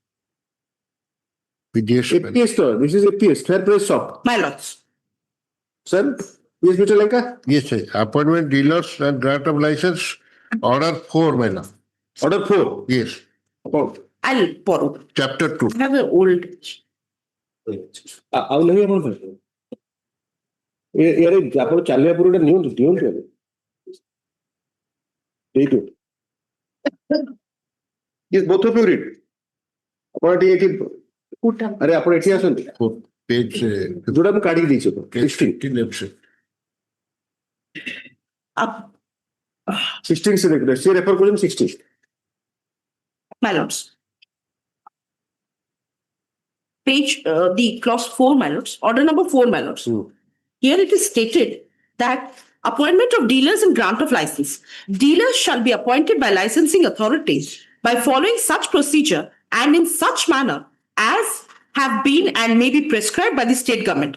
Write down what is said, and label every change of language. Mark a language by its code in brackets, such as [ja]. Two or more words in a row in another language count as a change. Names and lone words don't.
[en] APS, this is APS, fair price shop. My lords. Sir, yes, Mr. Lenka? Yes, sir. Appointment dealers and grant of license, order 4, my lord. Order 4? Yes. I'll borrow. Chapter 2. I have an old. [or] ଆଉ ନାହିଁ ଆପଣ ୟାର ଆପଣ ଚାଲିବା ପୂର୍ବରୁ ନିଅନ୍ତୁ ଏଇଠୁ [en] both of you read [or] ଆପଣ ଏଠି ଆରେ ଆପଣ ଏଠି ଆସନ୍ତୁ [en] Page [or] ଯୋଉଟା ମୁଁ କାଢିକି ଦେଇଛି [hi] 16 से देख रहे हैं, रेफर करें 16. [en] My lords. Page, the clause 4, my lords, order number 4, my lords. Here it is stated that appointment of dealers and grant of license. Dealers shall be appointed by licensing authorities by following such procedure and in such manner as have been and may be prescribed by the state government.